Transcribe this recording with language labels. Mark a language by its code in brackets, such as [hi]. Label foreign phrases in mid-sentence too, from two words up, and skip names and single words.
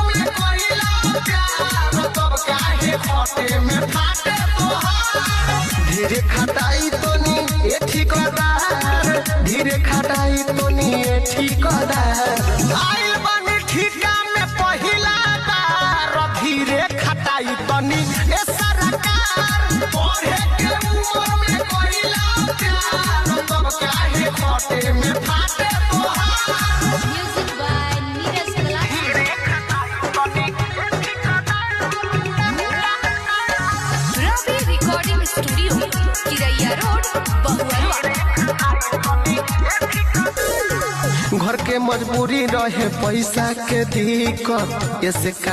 [bho] में पहिला प्यार तब काहे फटे में फाटे तोहार धीरे खटाई तनी ए ठिकादार धीरे खटाई तनी ए ठिकादार आइल बानी ठीका में पहिला बार धीरे खटाई तनी ए सरकार पढ़े के उम्र में पहिला प्यार तब काहे फटे में फाटे तोहार [en] Music by Neeraj Ravi Recording Studio, Kiraiya Road, Bahuarwa. [bho] घर के मजबूरी रहे पैसा के दिक्कत ऐसे